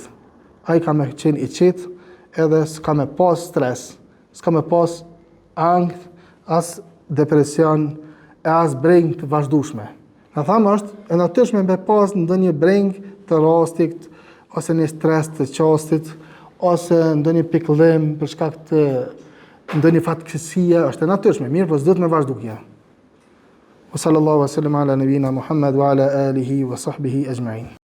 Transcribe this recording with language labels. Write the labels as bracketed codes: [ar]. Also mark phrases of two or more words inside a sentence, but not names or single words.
[sq] Ai ka me qenë i qetë edhe s'ka me pas stres, s'ka me pas angth, as depresion, e as breng të vazhdueshme. Në thamë është e natyrshme me pas ndonjë breng të rastit, ose një stres të qastit, ose ndonjë pikëllim për shkak të ndonjë fatkeqësie, është e natyrshme, mirë po s'duhet me vazhdu kjo. [ar] وصلى الله وسلم على نبينا محمد وعلى آله وصحبه أجمعين.